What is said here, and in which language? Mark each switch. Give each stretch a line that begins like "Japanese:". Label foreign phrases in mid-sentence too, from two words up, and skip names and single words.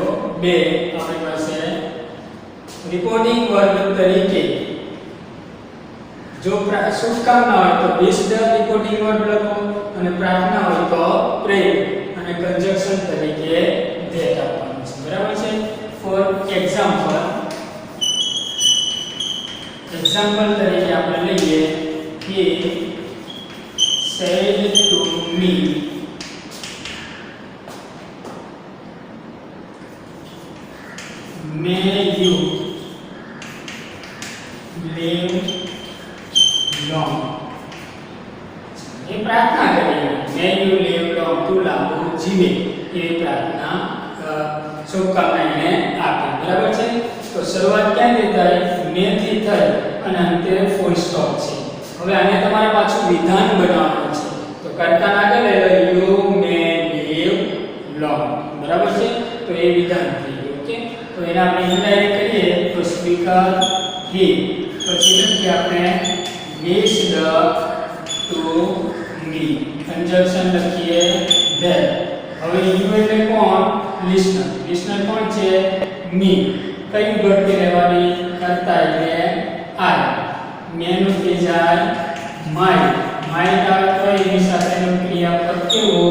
Gujarati: બે આપણી પાસે રિપોર્ટિંગ વર્બ તરીકે જો શુભકામના હોય તો વિશ રિપોર્ટિંગ વર્બ લખો અને પ્રાર્થના હોય તો પ્રેયર અને કંજક્શન તરીકે ધ્યેય આપવાનું છે. બરાબર છે?
English: for example
Gujarati: તરીકે આપણે લઈએ કે
English: said to me may you live long.
Hindi: ये प्रार्थना करिए
English: may you live long
Gujarati: તું લાંબું જીવે
Hindi: ये प्रार्थना शुभकामनाएं आपकी.
Gujarati: બરાબર છે? તો શરૂઆત ક્યાંથી થાય? મેં થી થઈ અને અંતે ફૂલ સ્ટોપ છે. હવે આને તમારે પાછું વિધાન બનાવવાનું છે. તો કર્તા આગળ
English: you may live long.
Gujarati: બરાબર છે? તો એ વિધાન થઈ ગયું. ઓકે? તો એને આપણે ઇનડાયરેક્ટ કરીએ તો
English: speaker he,
Gujarati: પછી લખીએ આપણે
English: wished to me,
Gujarati: કંજક્શન લખીએ ધેર. હવે યુ એટલે કોણ? લિસનર કોણ છે? મી. કઈ વિભક્તિ રહેવાની? કર્તા એટલે આઈ. મેનું થઈ જાય માય. આવે તો એની સાથેનું ક્રિયાપદ કેવું?